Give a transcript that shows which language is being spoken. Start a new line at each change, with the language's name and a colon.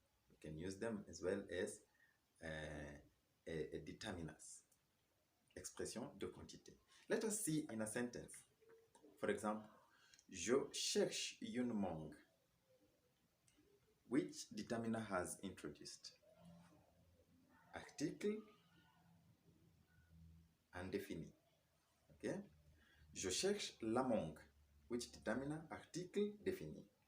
English: You can use them as well as a determinants.
French: Expression de quantité.
English: Let us see in a sentence. For example,
French: je cherche une mangue.
English: Which determiner has introduced?
French: Article indéfini. Okay? Je cherche la mangue.
English: Which determiner?
French: Article défini.